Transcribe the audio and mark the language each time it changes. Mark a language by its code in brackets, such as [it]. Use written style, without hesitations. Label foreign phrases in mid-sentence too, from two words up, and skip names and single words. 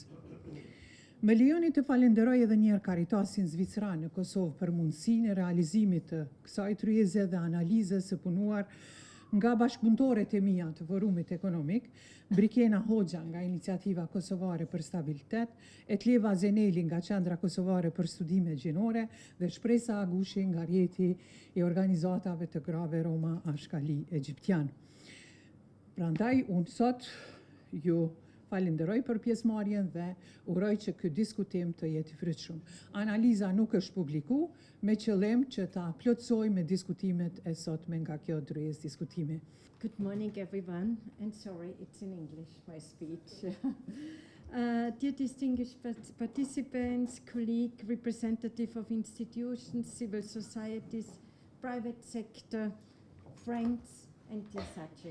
[sq] Më lejoni të falenderoj edhe një herë Caritasin Zvicran në Kosovë për mundësinë e realizimit të kësaj tryeze dhe analizës së punuar nga bashkëpunëtorët e mia të Forumit Ekonomik, Brikena Hoxha nga Iniciativa Kosovare për Stabilitet, Etleva Zeneli nga Qendra Kosovare për Studime Gjinore dhe Shpresa Agushi nga rjeti i organizatave të grave Roma Ashkali Egjiptian. Prandaj, unë sot ju falenderoj për pjesëmarrjen dhe uroj që ky diskutim të jetë i frytshëm. Analiza nuk është publiku, me qëllim që ta plotësoj me diskutimet e sotme nga kjo tryezë diskutimi. [en] Good morning, everyone, and sorry, it's in English, my speech. Dear distinguished participants, colleagues, representatives of institutions, civil societies, private sector, friends, and dear Sachi.